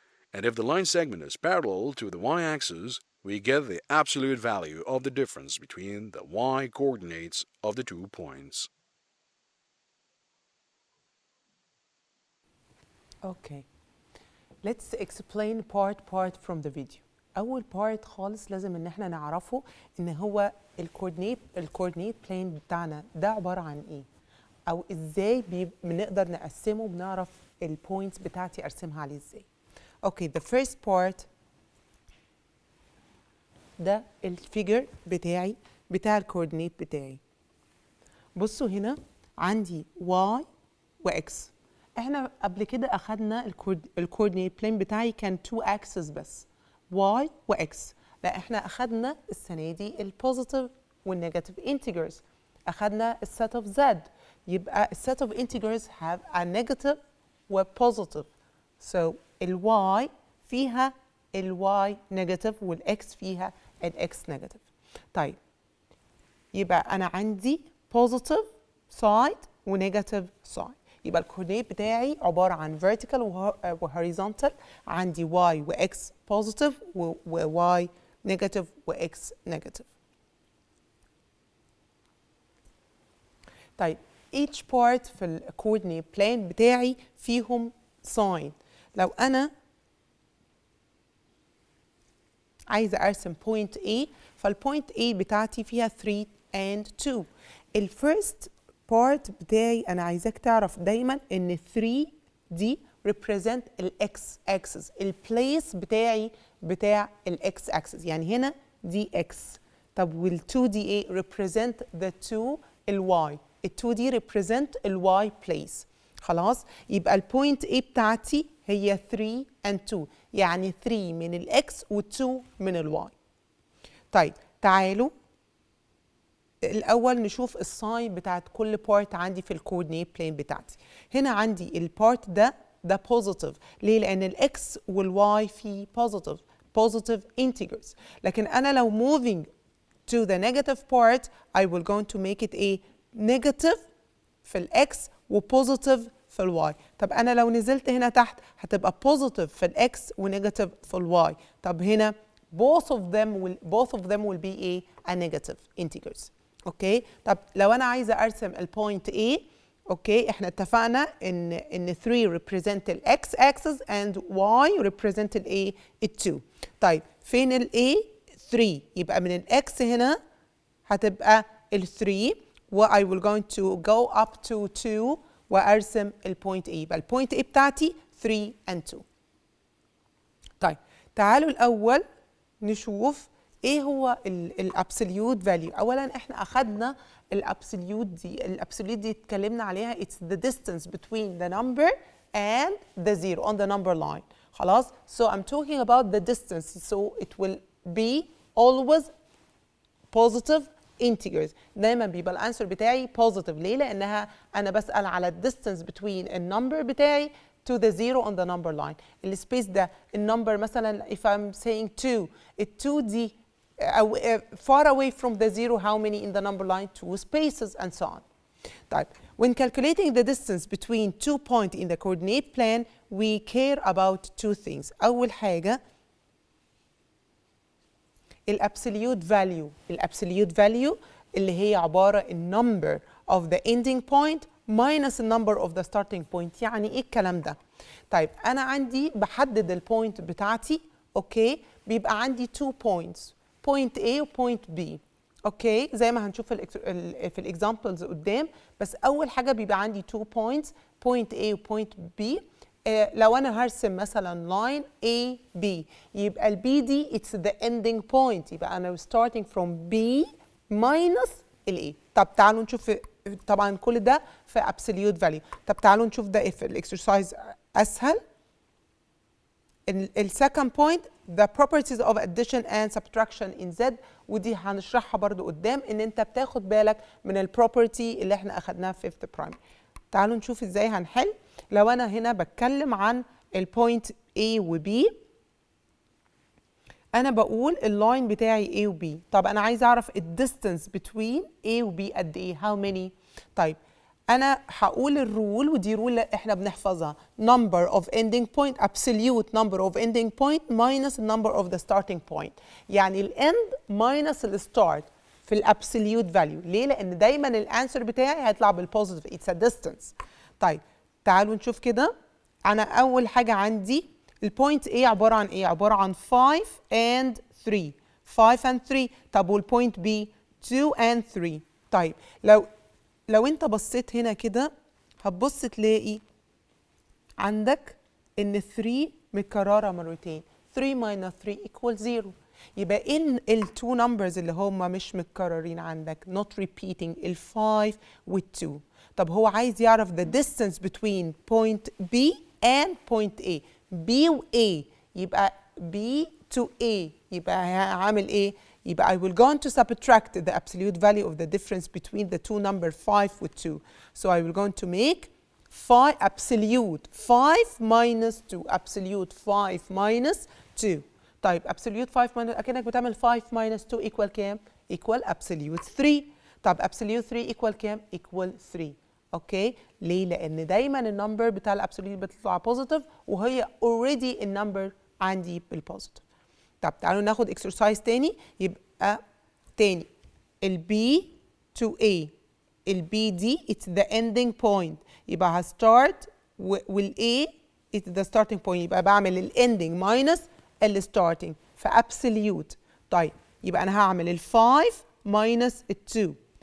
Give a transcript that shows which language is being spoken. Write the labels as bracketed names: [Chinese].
[English] And if the line segment is parallel to the y-axis, we get the absolute value of the difference between the y-coordinates of the 2 points. Okay, let's explain part from the video. [Arabic] أول part خالص لازم إن إحنا نعرفه إن هو الكوردينيت بلين بتاعنا ده عبارة عن إيه؟ أو إزاي بنقدر نقسمه بنعرف البوينتس بتاعتي أرسمها عليه إزاي. Okay, the first part ده الفيجر بتاعي بتاع الكوردينيت بتاعي. بصوا هنا عندي y و x. احنا قبل كده اخدنا الكوردينيت بلين بتاعي كان 2 اكسس بس y و x. لا احنا اخدنا السنه دي البوزيتيف والنيجاتيف انتجرز. اخدنا السيت اوف z، يبقى السيت اوف انتجرز have a negative و positive. So الy فيها الy نيجاتيف والاكس فيها الاكس نيجاتيف. طيب يبقى انا عندي positive side ونيجاتيف side. يبقى الكوردينيت بتاعي عبارة عن vertical و horizontal. عندي y و x positive و y negative و x negative. طيب each part في الكوردينيت بلان بتاعي فيهم sign. لو أنا عايزة أرسم point A، فالpoint A بتاعتي فيها 3 and 2. الفيرست part بتاعي أنا عايزاك تعرف دايما إن 3 دي represent الإكس axis، البليس بتاعي بتاع الإكس axis، يعني هنا دي إكس. طب وال2 دي إيه؟ represent the 2 الواي، ال2 دي represent الواي place. خلاص؟ يبقى البوينت A بتاعتي هي 3 and 2، يعني 3 من الإكس و2 من الواي. طيب تعالوا الاول نشوف الساين بتاعت كل بارت عندي في الكوردينيت بلين بتاعتي. هنا عندي البارت ده بوزيتيف. ليه؟ لان الاكس والواي فيه بوزيتيف integers. لكن انا لو [English] moving to the negative part I will going to make it a negative [Arabic] في الاكس وبوزيتيف في الواي. طب انا لو نزلت هنا تحت هتبقى بوزيتيف في الاكس ونيجاتيف في الواي. طب هنا [English] both of them will be a negative integers. [Arabic] اوكي. طب لو انا عايزه ارسم البوينت A، اوكي، احنا اتفقنا ان 3 represent الاكس axis and y represent ال A 2. طيب فين ال A؟ 3. يبقى من الاكس هنا هتبقى ال 3 و [English] I will going to go up to 2 [Arabic] وارسم البوينت A. يبقى البوينت A بتاعتي 3 and 2. طيب تعالوا الاول نشوف ايه هو الابسوليوت فاليو. اولا احنا اخذنا الابسوليوت دي اتكلمنا عليها [English] it's the distance between the number and the zero on the number line. [Arabic] خلاص. [English] So I'm talking about the distance, so it will be always positive integers. [Arabic] دايما بيبقى الانسر بتاعي positive. ليه؟ لانها انا بسأل على الديستانس between النمبر بتاعي [English] to the zero on the number line. [Arabic] السبيس ده النمبر مثلا [English] if I'm saying 2 ال 2 دي far away from the zero how many in the number line? 2 spaces and so on. طيب when calculating the distance between 2 points in the coordinate plane we care about two things. [Arabic] أول حاجة الابسوليوت [English] value اللي هي عبارة النمبر of the ending point minus the number of the starting point. [Arabic] يعني ايه الكلام ده؟ طيب انا عندي بحدد البوينت بتاعتي، اوكي، بيبقى عندي 2 points، point A و point B، اوكي، زي ما هنشوف في الاكزامبلز قدام. بس اول حاجة بيبقى عندي 2 points، point A و point B. لو انا هرسم مثلا line A B يبقى ال B دي [English] it's the ending point، [Arabic] يبقى انا starting from B minus ال A. طب تعالوا نشوف طبعا كل ده في absolute value. طب تعالوا نشوف ده في الاكسرسايز اسهل. السكند بوينت [English] the properties of addition and subtraction in Z، [Arabic] ودي هنشرحها برضو قدام، ان انت بتاخد بالك من البروبرتي اللي احنا اخدناها في fifth primary. تعالوا نشوف ازاي هنحل. لو انا هنا بتكلم عن البوينت A و B، انا بقول اللاين بتاعي A و B. طب انا عايز اعرف الديستانس between A و B قد ايه، how many. طيب انا هقول الرول، ودي رول احنا بنحفظها، [English] number of ending point absolute number of ending point minus number of the starting point. [Arabic] يعني الاند minus الستارت في الابسوليوت فاليو. ليه؟ لان دايما الانسر بتاعي هيطلع بالبوزيتيف، [English] It's a distance. [Arabic] طيب تعالوا نشوف كده. انا اول حاجه عندي البوينت A عباره عن ايه؟ عباره عن 5 and 3. 5 and 3. طب والبوينت B 2 and 3. طيب لو انت بصيت هنا كده هتبص تلاقي عندك ان 3 متكرره مرتين. [English] 3 minus 3 equals 0. [Arabic] يبقى ايه التو نمبرز اللي هم مش متكررين عندك not repeating؟ ال5 وال2. طب هو عايز يعرف [English] the distance between point B and point A. [Arabic] B و A يبقى B to A يبقى هعمل ايه؟ يبقى [English] I will go on to subtract the absolute value of the difference between the two number 5 و 2. So I will go on to make 5 absolute 5 minus 2. absolute 5 minus 2. طيب absolute 5 minus أكنك بتعمل 5 minus 2 equal كام؟ equal absolute 3. طب absolute 3 equal كام؟ equal 3. [Arabic] اوكي. ليه؟ لأن دايما النمبر بتاع الابسوليوت بتطلع بوزيتيف وهي اوريدي النمبر عندي بالبوزيتيف. طب تعالوا ناخد اكسرسايز تاني. يبقى تاني ال B to A، ال B دي [English] it's the ending point، [Arabic] يبقى هستارت وال A [English] it's the starting point، [Arabic] يبقى بعمل ال ending minus ال starting في absolute. طيب يبقى أنا هعمل ال 5 minus ال 2.